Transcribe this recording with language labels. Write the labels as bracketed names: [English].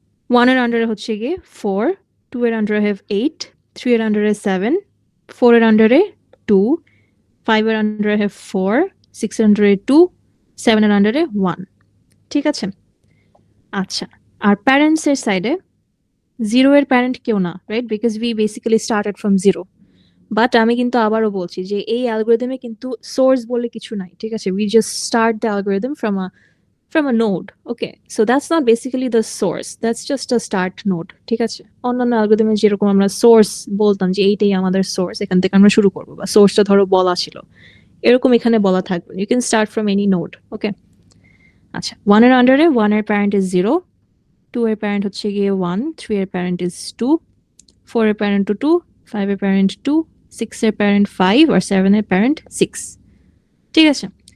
[Bangla] 1 এর আন্ডারে হচ্ছে গিয়ে 4, 2 এর আন্ডারে have 8, 3 এর আন্ডারে 7, 4 এর আন্ডারে 2, 5 এর আন্ডারে have 4, 6 এর আন্ডারে 2, 7 এর আন্ডারে 1। ঠিক আছে? আচ্ছা, আর প্যারেন্টস এর সাইডে 0 এর প্যারেন্ট কেউ না, right? [English] Because we basically started from 0। [Bangla] But আমি কিন্তু আবারও বলছি যে এই অ্যালগরিদমে কিন্তু সোর্স বলে কিছু নাই, ঠিক আছে? [English] We just start the algorithm from a node. Okay, so that's not basically the source, that's just a start node. [Bangla] ঠিক আছে? অন্যান্য অ্যালগরিদমে যেরকম আমরা সোর্স বলতাম যে এইটাই আমাদের সোর্স, এখান থেকে আমরা শুরু করবো, বা সোর্সটা ধরো বলা ছিল, এরকম এখানে বলা থাকবে, [English] You can start from any node. [Bangla] ওকে, আচ্ছা, 1 এর আন্ডারে 1 এর প্যারেন্ট ইজ 0, 2 এর প্যারেন্ট হচ্ছে গিয়ে 1, 3 এর প্যারেন্ট ইজ 2, 4 এর প্যারেন্ট 2, 5 এর প্যারেন্ট 2, 6 এর প্যারেন্ট 5 আর 7 এর প্যারেন্ট 6। ঠিক আছে?